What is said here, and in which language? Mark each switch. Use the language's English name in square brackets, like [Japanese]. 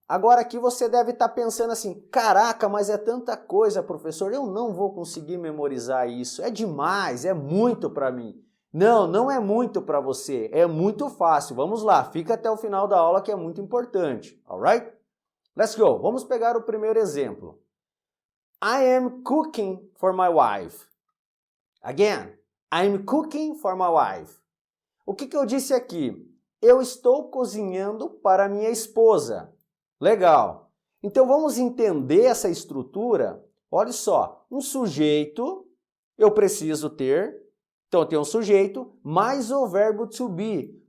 [Portuguese] Agora aqui você deve estar pensando assim: caraca, mas é tanta coisa, professor, eu não vou conseguir memorizar isso. É demais, é muito para mim. Não, não é muito para você, é muito fácil. Vamos lá, fica até o final da aula que é muito importante, [English] alright? Let's go. [Portuguese] Vamos pegar o primeiro exemplo. [English] I am cooking for my wife. Again, I am cooking for my wife. [Portuguese] O que eu disse aqui? Eu estou cozinhando para minha esposa. Legal. Então vamos entender essa estrutura. Olha só, um sujeito, eu preciso ter, então eu tenho um sujeito, mais o verbo to be.